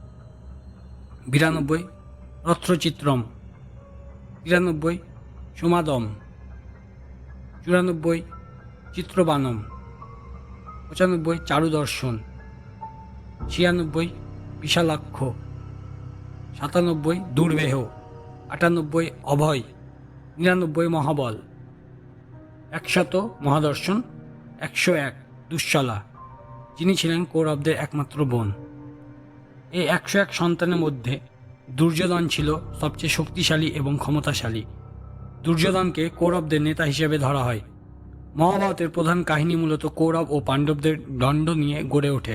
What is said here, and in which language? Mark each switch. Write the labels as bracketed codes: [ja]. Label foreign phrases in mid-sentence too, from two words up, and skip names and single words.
[bn] 92 রথ্রচিত্রম, 93 সোমাদম, 94 চিত্রবানম, 95 চারুদর্শন, 96 বিশালাক্ষ, 97 দুর্বেহ, 98 অভয়, 99 মহাবল, 100 মহাদর্শন, 101 দুঃশলা, যিনি ছিলেন কৌরবদের একমাত্র বোন। এই 101 সন্তানের মধ্যে দুর্যোধন ছিল সবচেয়ে শক্তিশালী এবং ক্ষমতাশালী। দুর্যোধনকে কৌরবদের নেতা হিসেবে ধরা হয়। মহাভারতের প্রধান কাহিনী মূলত কৌরব ও পাণ্ডবদের দ্বন্দ্ব নিয়ে গড়ে ওঠে।